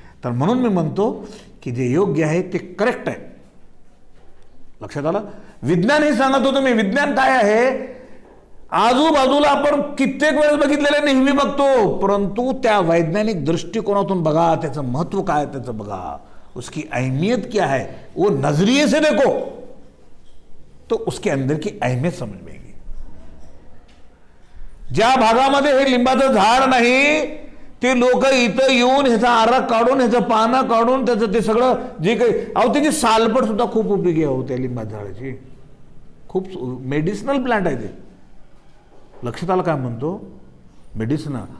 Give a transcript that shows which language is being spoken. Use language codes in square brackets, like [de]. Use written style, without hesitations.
[mr] तर म्हणून मी म्हणतो की जे योग्य आहे ते करेक्ट आहे, लक्षात आलं? विज्ञान हे सांगत होतो मी, विज्ञान काय आहे, आजूबाजूला आपण कित्येक वेळेस बघितलेले, नेहमी बघतो, परंतु त्या वैज्ञानिक दृष्टिकोनातून बघा, त्याचं महत्व काय त्याचं बघा, [hi] उसकी अहमियत क्या है, वो नजरिए से देखो, तो उसके अंदर की अहमियत समझ में आएगी. [mr] ज्या भागामध्ये हे लिंबाचं झाड नाही ते लोक इथं येऊन ह्याचा आरक काढून ह्याचं पानं काढून त्याचं ते सगळं जे काही अहो त्याची सालपट सुद्धा खूप उपयोगी आहे त्या लिंबाच्या झाडाची. खूप मेडिसिनल प्लांट आहे ते. लक्षात आलं काय म्हणतो मेडिसिन.